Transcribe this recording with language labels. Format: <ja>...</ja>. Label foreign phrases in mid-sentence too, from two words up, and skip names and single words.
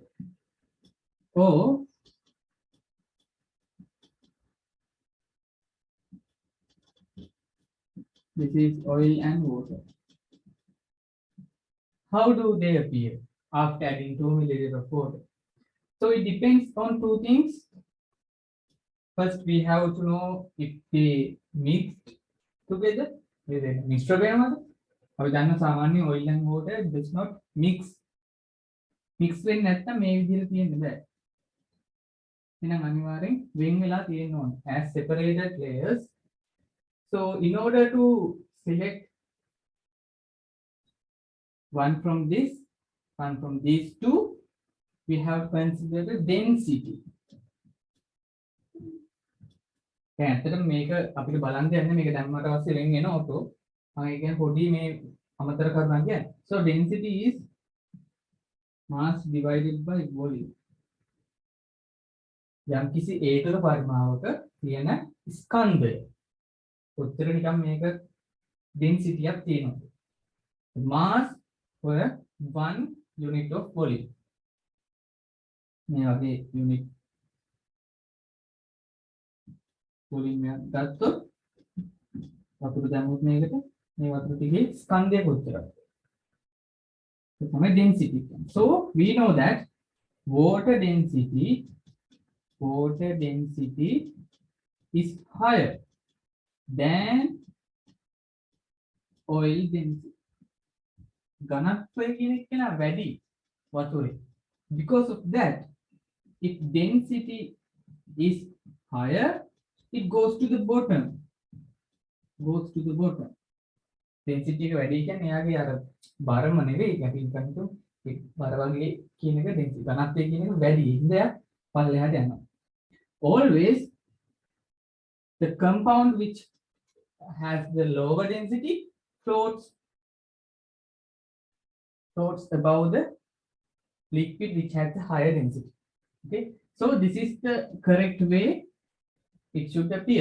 <en>Or this is oil and water. How do they appear after adding 2 milliliter of water? So it depends on two things. First, we have to know if they mixed together.</en> <si>Mixture වෙනවද? අපි දන්න සාමාන්‍ය</si> <en>oil and water does not mix.</en> <si>Mix වෙන්නේ නැත්නම් මේ විදිහට තියෙන්න බෑ. එහෙනම් අනිවාර්යෙන් වෙන් වෙලා තියෙන්න ඕන.</si> <en>As separated layers. So in order to select one from this, one from these two, we have considered the density.</en> <si>දැන් ඇත්තටම මේක අපිට බලන්න යන්නේ මේක දැම්මට පස්සේ වෙන් වෙන ඔටෝ. මම ඒ කියන්නේ පොඩි මේ අමතර කරුණක් කියන්නේ.</si> <en>So density is mass divided by volume.</en> <si>යම් කිසි ඒකක පරිමාවක තියෙන ස්කන්ධය. කොච්චර නිකම් මේක density එකක් තියෙනවද?</si> <en>Mass for 1 unit of volume.</en> <si>මේ වගේ</si> <en>unit volume</en> <si>එකක් ගත්තොත් වතුර දැම්මොත් මේකට මේ වතුර ටිකේ ස්කන්ධය කොච්චරද? ඒක තමයි density.</si> <en>So we know that water density is higher than oil density.</en> <si>ඝනත්වය කියන එක නා වැඩි water.</si> <en>Because of that, if density is higher, it goes to the bottom. Goes to the bottom.</en> <si>Density එක වැඩි කියන්නේ එයාගේ අර බරම නෙවෙයි අපි හිතන්නේ ඒ බර වගේ කියන එක density ඝනත්වය කියන එක වැඩි. ඉතින් එයා පල්ලෙහාට යනවා.</si> <en>Always the compound which has the lower density floats above the liquid which has the higher density. Okay, so this is the correct way it should appear.</en>